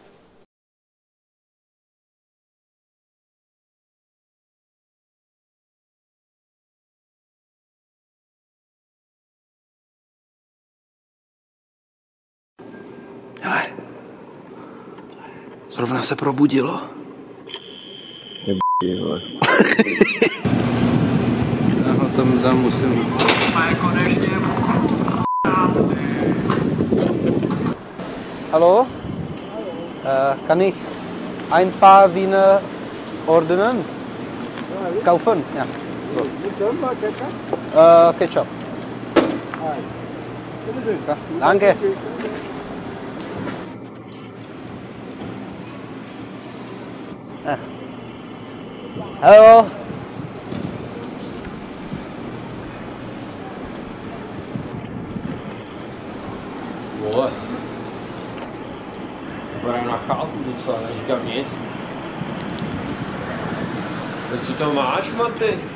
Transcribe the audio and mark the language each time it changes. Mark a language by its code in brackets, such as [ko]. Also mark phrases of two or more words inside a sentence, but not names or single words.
[cs] Hele, zrovna se probudilo. Je b***, tam musím... [de] Hallo? Kann ich ein paar Wiener ordnen? Kaufen? Ja. So. Mit Senf oder Ketchup? Ketchup. Bitteschön. Ja, danke. Hallo? [cs] Vole. Vypadám na chálku docela, neříkám nic. Tak co to máš, Maty?